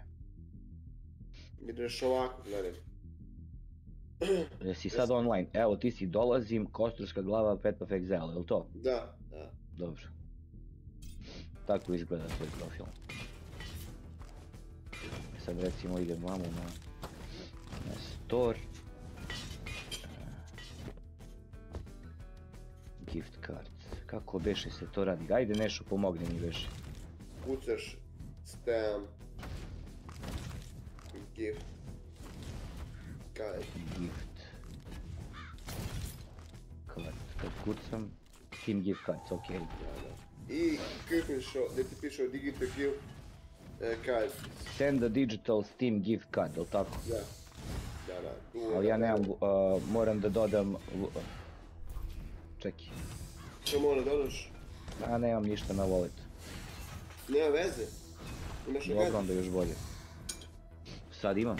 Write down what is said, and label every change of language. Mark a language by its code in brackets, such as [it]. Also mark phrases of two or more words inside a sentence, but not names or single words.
[sr] Ideš ovako, gledaj. Jesi sad online? Evo ti si dolazim, kosturska glava, Pet of Exile, je li to? Da. Dobro. Tako izgleda tvoj profil. Sad recimo idem vamo na store. [en] Gift cards. [sr] Kako beše se to radi? Ajde nešto pomogne mi beše. Kucaš stamp. Gift. [en] Gift. Card. [sr] Kad kucam, Steam [en] gift cards, [sr] ok. I klikneš gdje ti piše [en] digital gift card. Send a digital Steam gift card, [sr] ili tako? Da. Ali ja nemam, moram da dodam... Čekaj. Što mora dodaš? Ja nemam ništa na walletu. Nema veze. Imaš na Dobro, onda još bolje. Sad imam.